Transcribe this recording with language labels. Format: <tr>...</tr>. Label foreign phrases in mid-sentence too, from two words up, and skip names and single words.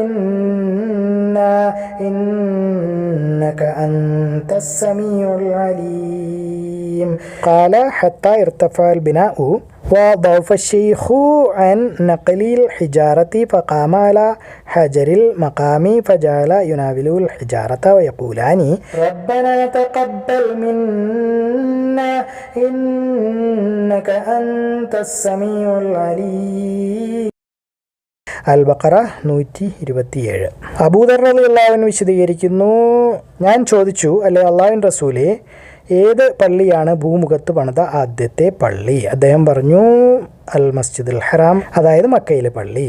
<ar>منا إنك أنت السميع العليم قال حتى ارتفع البناء وضعف الشيخ عن نقل الحجارة فقام على حجر المقام فجعل يناوله الحجارة ويقولان ربنا تقبل منا إنك أنت السميع العليم.</ar> <ml>അൽ-ബഖറ 127. അബൂദർ</ml> <ar>رضي الله عنه</ar> <ml>വിശദീകരിക്കുന്നു, ഞാൻ ചോദിച്ചു, അല്ലെ അള്ളാഹുവിൻ്റെ റസൂലേ, ഏത് പള്ളിയാണ് ഭൂമുഖത്ത് പണിത ആദ്യത്തെ പള്ളി? അദ്ദേഹം പറഞ്ഞു അൽ മസ്ജിദുൽ ഹറാം, അതായത് മക്കയിലെ പള്ളി.</ml>